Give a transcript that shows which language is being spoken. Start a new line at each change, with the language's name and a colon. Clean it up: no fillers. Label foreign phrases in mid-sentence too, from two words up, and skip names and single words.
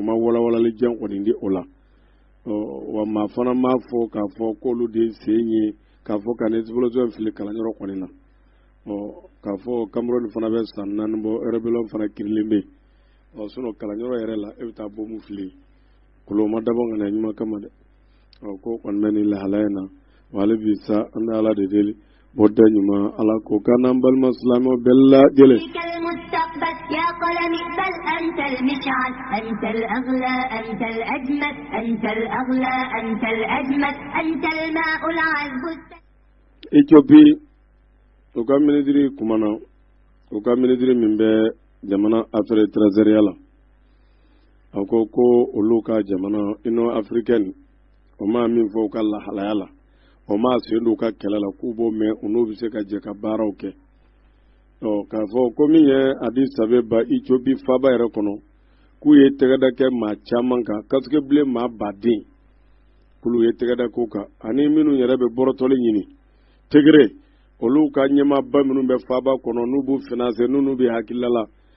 Bambara: ma walawalali jan kɔni di o la wa maa fana m'a fɔ k'a fɔ k'olu de sen ye k'a fɔ ka ni explosion fili kalanyɔrɔ kɔni na k'a fɔ Cameroun fana bɛ san 4 bɔ rebellion fana kirilen bɛ sinon kalanyɔrɔ yɛrɛ la e bɛ taa bombe fili kolo ma dabɔ ŋana ɲuman kama dɛ ko kɔni bɛ nin lahalaya in na wa hali bi sa an bɛ Ala de deli bɔda ɲuman Ala ko k'an n'an balima silamɛw bɛɛ lajɛlen
Arabic: يا قلمي بل أنت المشعل أنت الأغلى أنت الأجمل أنت الأغلى أنت الأجمل أنت الماء العذب
Bambara: Éthiopie o ka ministre kumana o ka ministre min bɛ jamana
French: affaire trésorière
Bambara: la a ko olu ka jamana
French: Union africaine
Bambara: o ma min fɔ u ka lahalaya la o ma sen don u ka kɛlɛ la k'u b'o mɛn u n'u bɛ se ka jɛ ka baaraw kɛ k'a fɔ ko min ye Addis Abeba Éthiopie faaba yɛrɛ kɔnɔ k'u ye tɛgɛda kɛ maa caman kan kasike bilen maa baden k'olu ye tɛgɛda k'o kan ani minnu yɛrɛ bɛ bɔrɔtɔli ɲini Tigre olu ka ɲɛmaaba minnu bɛ faaba kɔnɔ n'u b'u financer n'u bɛ hakilila la